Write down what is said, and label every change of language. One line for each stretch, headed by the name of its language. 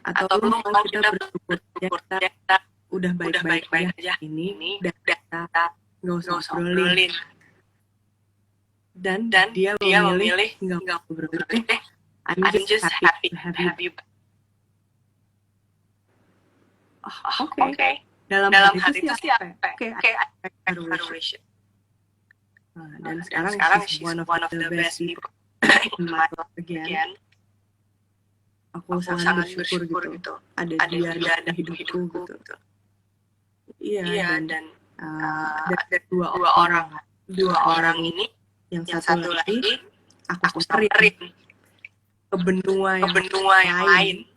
Indonesian: Atau lu mau kita bersyukur kita udah baik-baik aja ini dan kita nggak usah ngobrolin. Dan dia memilih nggak ngobrolin.
English: I'm just happy to have you.
Indonesian: Oke. Dalam hati itu sih apa? Oke, relation. Dan sekarang
English: she's one of the best people in my life again.
Indonesian: Aku sangat bersyukur gitu. Ada dia dalam hidupku gitu. Iya, dan ada dua orang ini, yang satu lagi aku cari ke benua yang lain.